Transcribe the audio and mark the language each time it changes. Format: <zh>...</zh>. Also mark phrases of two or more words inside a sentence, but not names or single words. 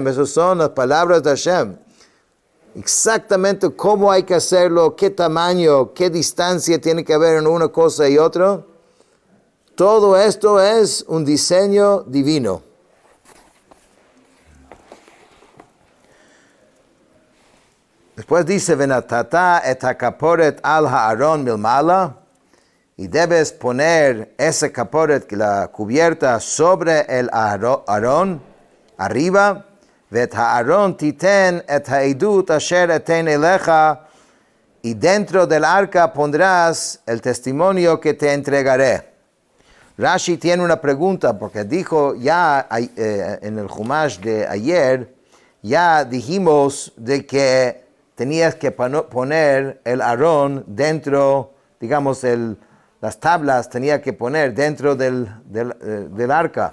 <es>Esas son las palabras de Hashem. Exactamente cómo hay que hacerlo, qué tamaño, qué distancia tiene que haber en una cosa y otra. Todo esto es un diseño divino. Después dice,</es> <he>ונתת את הכפרת על הארון מלמעלה,</he> <es>y debes poner ese kaporet, la cubierta, sobre el Aarón, arriba.</es> <he>ואל הארון תתן את העדת אשר אתן אליך,</he> <es>y dentro del arca pondrás el testimonio que te entregaré. Rashi tiene una pregunta, porque dijo ya en el Chumash de ayer, ya dijimos de que tenías que poner el Aarón dentro, digamos, las tablas tenía que poner dentro del arca.</es>